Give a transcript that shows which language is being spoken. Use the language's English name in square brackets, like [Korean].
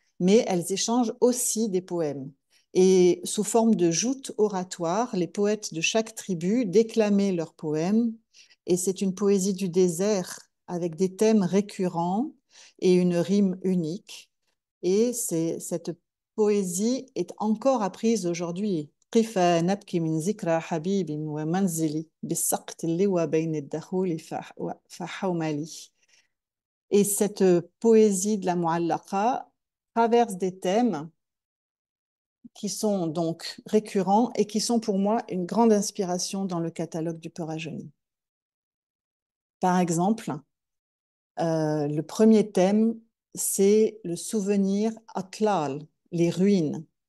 [French] mais elles échangent aussi des poèmes. Et sous forme de joutes oratoires, les poètes de chaque tribu déclamaient leurs poèmes. Et c'est une poésie du désert avec des thèmes récurrents et une rime unique. Et cette poésie est encore apprise aujourd'hui. [Arabic] قف نبكي من ذكرى حبيب ومنزلي بالسقط اللوى بين الدخول فحوملي. [French] Et cette poésie de la mu'allaqa traverse des thèmes qui sont donc récurrents et qui sont pour moi une grande inspiration dans le catalogue du Peur Rajeuni. Par exemple, le premier thème, c'est le souvenir Atlal, les ruines.